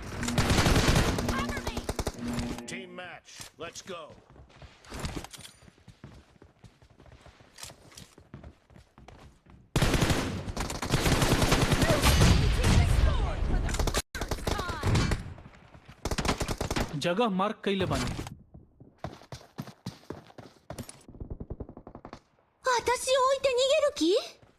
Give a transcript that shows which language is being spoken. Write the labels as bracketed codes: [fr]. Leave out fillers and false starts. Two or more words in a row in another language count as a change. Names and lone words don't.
[en] Cover me. Team match. Let's go. Scored for the first time. [bho] जगह मार्क कइले बानी। [ja] 私を置いて逃げる気？